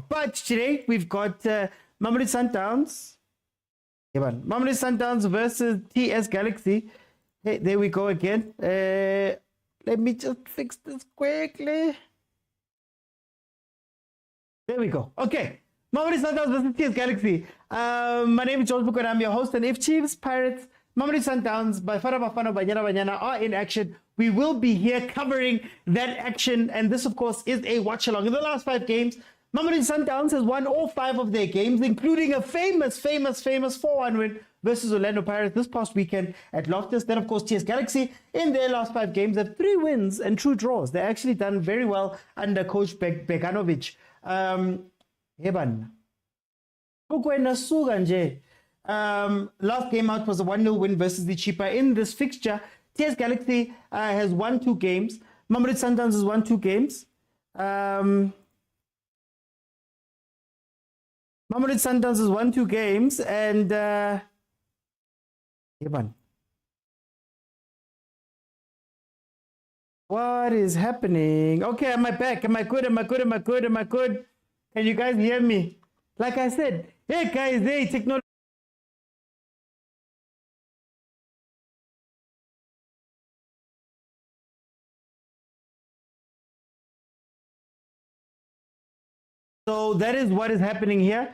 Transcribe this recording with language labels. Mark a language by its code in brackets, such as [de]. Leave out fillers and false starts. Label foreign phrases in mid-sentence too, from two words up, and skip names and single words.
[en] But today we've got Mamelodi Sundowns. Mamelodi Sundowns versus TS Galaxy. Hey, there we go again. Let me just fix this quickly. There we go. Okay. Mamelodi Sundowns versus TS Galaxy. My name is Mokwena. I'm your host. And if Chiefs, Pirates, Mamelodi Sundowns, bafana, banyana are in action, we will be here covering that action. And this, of course, is a watch-along. In the last 5 games, Mamelodi Sundowns has won all 5 of their games, including a famous 4-1 win versus Orlando Pirates this past weekend at Loftus. Then, of course, TS Galaxy, in their last 5 games, have 3 wins and 2 draws. They're actually done very well under Coach Beganovic. [xh] Mokwena suka nje. [en] Last game out was a 1-0 win versus the cheaper. In this fixture, TS Galaxy has won 2 games. Mamelodi Sundowns has won 2 games. Mamelodi Sundowns has won 2 games, and what is happening? Okay, am I back? Am I good? Can you guys hear me? Like I said, hey guys, hey, technology. So that is what is happening here.